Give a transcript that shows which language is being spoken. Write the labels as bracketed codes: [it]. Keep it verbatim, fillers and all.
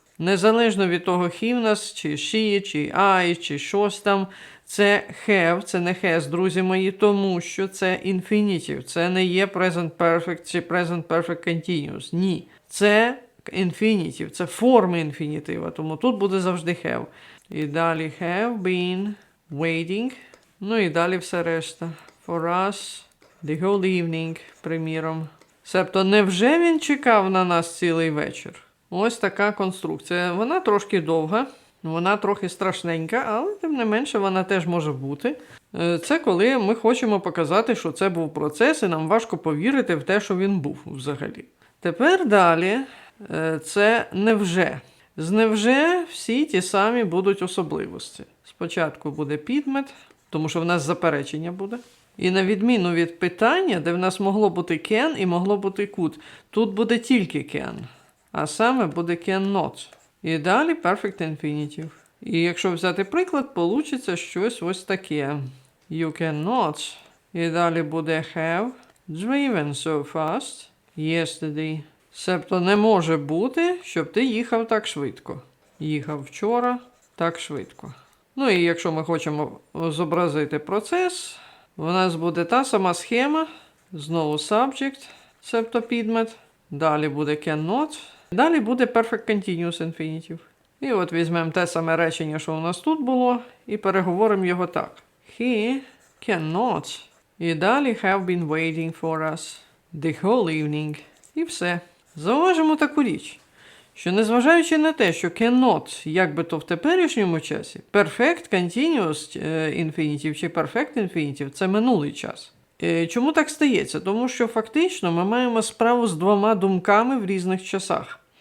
[uk] Незалежно від того, he в нас, чи she, чи I, чи щось там, це have, це не has, друзі мої, тому що це infinitive, це не є present perfect чи present perfect continuous, ні. Це infinitive, це форми інфінітива, тому тут буде завжди have. І далі [en] have been, waiting, [uk] ну і далі все решта. [en] For us, the whole evening, [uk] приміром. Себто невже він чекав на нас цілий вечір? Ось така конструкція. Вона трошки довга, вона трохи страшненька, але тим не менше вона теж може бути. Е, Це коли ми хочемо показати, що це був процес, і нам важко повірити в те, що він був взагалі. Тепер далі е, це невже. З невже всі ті самі будуть особливості. Спочатку буде підмет, тому що в нас заперечення буде. І на відміну від питання, де в нас могло бути can і могло бути could, тут буде тільки can, а саме буде can not. І далі perfect infinitive. І якщо взяти приклад, получиться щось ось таке. [en] You cannot. [uk] І далі буде [en] have driven so fast yesterday. [uk] Себто не може бути, щоб ти їхав так швидко. Їхав вчора так швидко. Ну і якщо ми хочемо зобразити процес, в нас буде та сама схема, знову subject, себто підмет, далі буде cannot, далі буде perfect continuous infinitive. І от візьмемо те саме речення, що у нас тут було, і переговоримо його так. [en] He cannot. [uk] І далі [en] have been waiting for us the whole evening. [uk] І все. Зауважимо таку річ, що незважаючи на те, що cannot, як би то в теперішньому часі, perfect continuous е, infinitive чи perfect infinitive – це минулий час. Е, Чому так стається? Тому що фактично ми маємо справу з двома думками в різних часах.